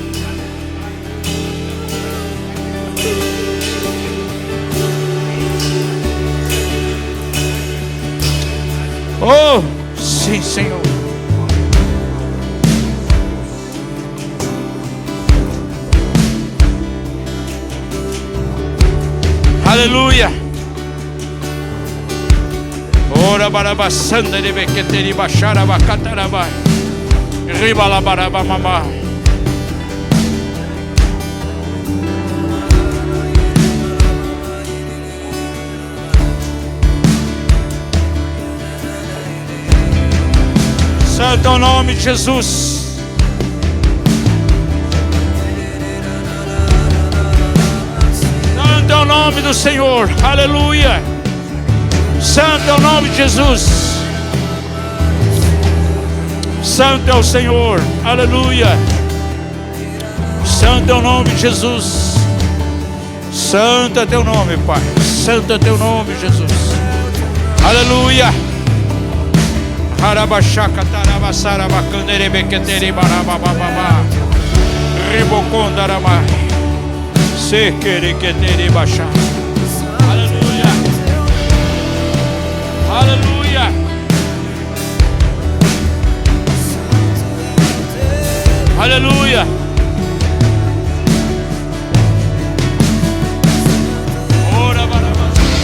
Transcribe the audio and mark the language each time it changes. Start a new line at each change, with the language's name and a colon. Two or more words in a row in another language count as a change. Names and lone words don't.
Portuguese: Oh, sim, Senhor. Aleluia. Ora barabassanda de bequeteri baixara bacatarabai. Ribalabarabamamá. Santo é o nome de Jesus. Santo é o nome do Senhor. Aleluia. Santo é o nome de Jesus. Santo é o Senhor. Aleluia. Santo é o nome de Jesus. Santo é teu nome, Pai. Santo é teu nome, Jesus. Aleluia. Harabachaca tarabasara bacandere bequetere barabababá. Ribocondarama. Sequere quetere baixar. Aleluia. Aleluia. Aleluia. Ora barabá.